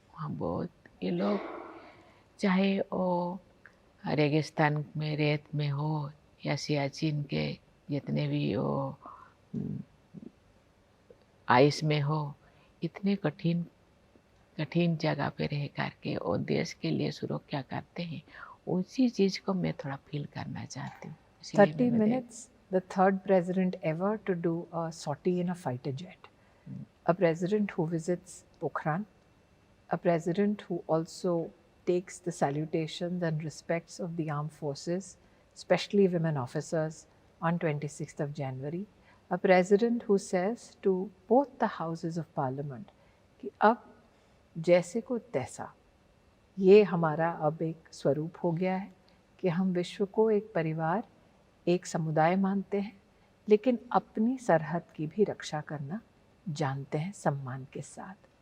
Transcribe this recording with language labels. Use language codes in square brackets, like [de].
[hi] वहाँ बहुत ये लोग, चाहे वो रेगिस्तान में रेत में हो या सियाचिन के जितने भी वो आइस में हो, इतने कठिन कठिन जगह पे रह करके वो देश के लिए सुरक्षा करते हैं, उसी चीज़ को मैं थोड़ा फील करना चाहती हूँ। [en] 30 minutes, the third president ever to do a sortie in a fighter jet. A president who visits Pokhran, a president who also takes the salutations and respects of the armed forces, especially women officers, on 26th of January. A president who says to both the houses of parliament [hi] कि अब जैसे को तैसा, ये हमारा अब एक स्वरूप हो गया है कि हम विश्व को एक परिवार, एक समुदाय मानते हैं, लेकिन अपनी सरहद की भी रक्षा करना जानते हैं सम्मान के साथ।